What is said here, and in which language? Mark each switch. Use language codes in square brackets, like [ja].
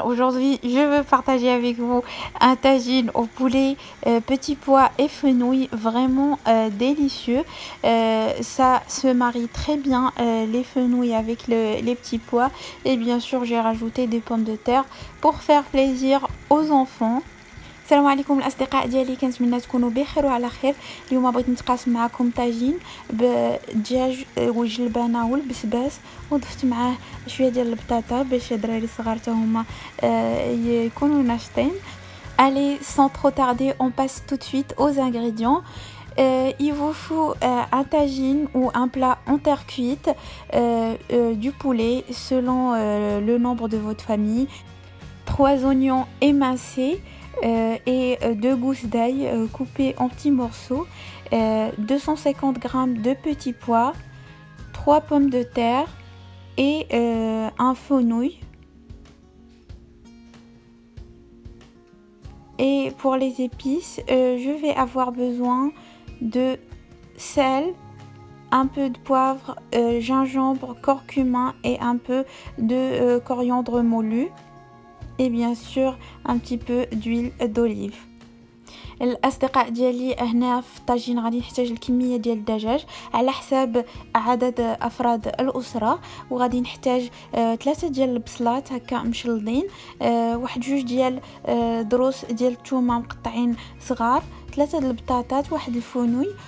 [fr] Aujourd'hui, je veux partager avec vous un tagine au poulet, petits pois et fenouil, vraiment délicieux. Ça se marie très bien les fenouils avec les petits pois et bien sûr, j'ai rajouté des pommes de terre pour faire plaisir aux enfants. [ar] السلام عليكم الاصدقاء ديالي، كنتمنى تكونوا بخير وعلى خير. اليوم بغيت نتقاسم معكم طاجين بالدجاج والجلبانه والبسباس، وضفت معاه شويه ديال البطاطا باش الدراري الصغار حتى هما يكونوا ناشطين. [fr] Allez, sans trop tarder, on passe tout de suite aux ingrédients. Il vous faut un tagine ou un plat en terre cuite, du poulet selon le nombre de votre famille, 3 oignons émincés, et 2 gousses d'ail coupées en petits morceaux, 250 g de petits pois, 3 pommes de terre et un fenouil. Et pour les épices, je vais avoir besoin de sel, un peu de poivre, gingembre, curcuma et un peu de coriandre moulu. Et bien sûr un petit peu d'huile d'olive. [ar] الأصدقاء ديالي هنا في الطاجين غادي نحتاج الكميه ديال الدجاج على حساب عدد افراد الاسره، وغادي نحتاج 3 ديال البصلات هكا مشلضين، واحد 2 ديال دروس ديال الثومه مقطعين صغار، 3 د البطاطات، واحد الفونوي.